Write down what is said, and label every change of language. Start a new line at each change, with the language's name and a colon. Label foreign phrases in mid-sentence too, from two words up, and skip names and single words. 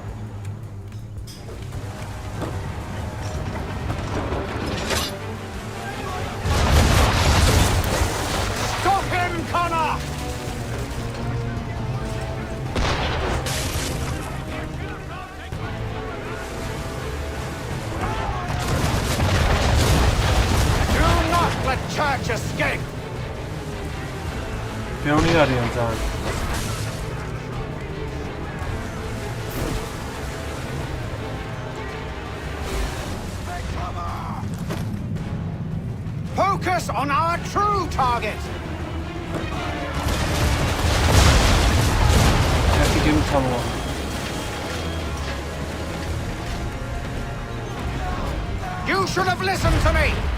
English: Stop him, Connor! Do not let Church escape!
Georgian: ბევრი არიან ძალიან.
English: Focus on our true target! You should have listened to me!